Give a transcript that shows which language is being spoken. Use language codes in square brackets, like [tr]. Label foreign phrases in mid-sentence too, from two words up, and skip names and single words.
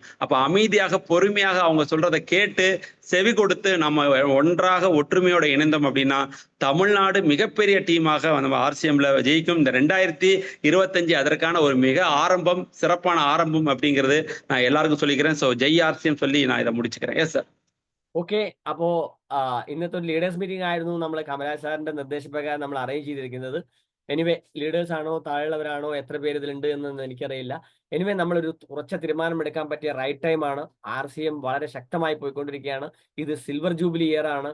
[ta] அப்ப அமைதியாக பொறுமையாக அவங்க சொல்றதை கேட்டு செவி கொடுத்து நம்ம ஒன்றாக ஒற்றுமையோட இணைந்தோம் அப்படின்னா தமிழ்நாடு மிகப்பெரிய டீமாக நம்ம ஆர்சிஎம்ல ஜெயிக்கும். இந்த 2025 அதற்கான ஒரு மிக ஆரம்பம், சிறப்பான ஆரம்பம் அப்படிங்கிறது நான் எல்லாருக்கும் சொல்லிக்கிறேன். ஸோ ஜெய் ஆர்சிஎம் சொல்லி நான் இதை முடிச்சுக்கிறேன். [en] yes sir. [ml] ഓക്കെ, അപ്പോ ഇന്നത്തെ ഒരു [en] leaders meeting [ml] ആയിരുന്നു നമ്മൾ കമലാജ് സാറിന്റെ നിർദ്ദേശപ്രകാരം നമ്മൾ അറേഞ്ച് ചെയ്തിരിക്കുന്നത്. എനിവേ ലീഡേഴ്സ് ആണോ താഴെയുള്ളവരാണോ എത്ര പേര് ഇതിലുണ്ട് എന്നൊന്നും എനിക്കറിയില്ല. എനിവേ നമ്മളൊരു ഉറച്ച തീരുമാനമെടുക്കാൻ പറ്റിയ [en] right time-aanu. [ml] RCM വളരെ ശക്തമായി പോയിക്കൊണ്ടിരിക്കുകയാണ്. ഇത് [en] silver jubilee year [ml] ആണ്.